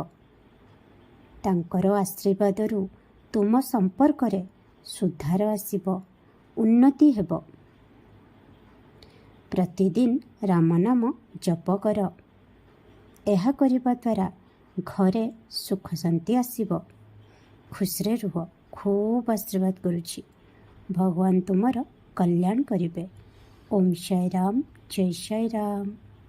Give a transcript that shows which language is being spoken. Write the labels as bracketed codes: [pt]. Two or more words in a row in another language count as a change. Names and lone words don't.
[or] ତାଙ୍କର ଆଶୀର୍ବାଦରୁ ତୁମ ସମ୍ପର୍କ ରେ ସୁଧାର ଆସିବୋ, ଉନ୍ନତି ହେବୋ। ପ୍ରତିଦିନ ରାମ ନାମ ଜପ କର। ଏହା କରିବା ଦ୍ୱାରା ଘରେ ସୁଖ ଶାନ୍ତି ଆସିବୋ। ଖୁସିରେ ରୁହ। ଖୁବ ଆଶୀର୍ବାଦ କରୁଛି। ଭଗବାନ ତୁମର କଲ୍ୟାଣ କରିବେ। ଓମ ସାଇ ରାମ, ଜୟ ସାଇ ରାମ, जय साई राम।